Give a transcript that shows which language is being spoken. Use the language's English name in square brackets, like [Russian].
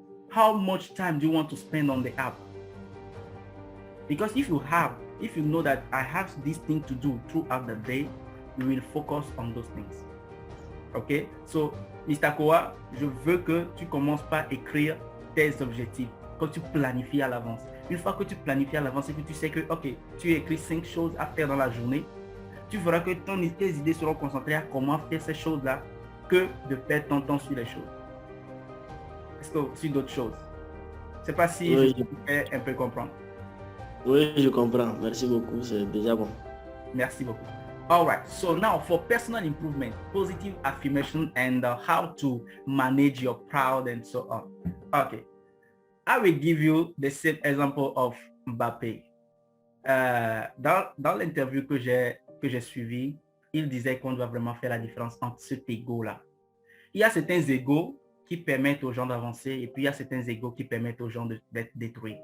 [English] How much time do you want to spend on the app? Because if you know that I have this thing to do throughout the day, you will focus on those things. Okay? So, Mr. [French] Koa, je veux que tu commences par écrire tes objectifs, que tu planifies à l'avance. Une fois que tu planifies à l'avance et que tu sais que, ok, tu écris 5 choses à faire dans la journée, tu verras que tes idées seront concentrées à comment faire ces choses-là que de perdre ton temps sur les choses. Est-ce que sur d'autres choses? Je ne sais pas si oui, je peux un peu comprendre. Oui, je comprends. Merci beaucoup. C'est déjà bon. Merci beaucoup. [English] All right. So now for personal improvement, positive affirmation, and how to manage your pride and so on. Okay. I will give you the same example of Mbappé. [French] Dans l'interview que j'ai suivi, il disait qu'on doit vraiment faire la différence entre cet ego-là. Il y a certains égos qui permettent aux gens d'avancer et puis il y a certains égos qui permettent aux gens d'être détruits.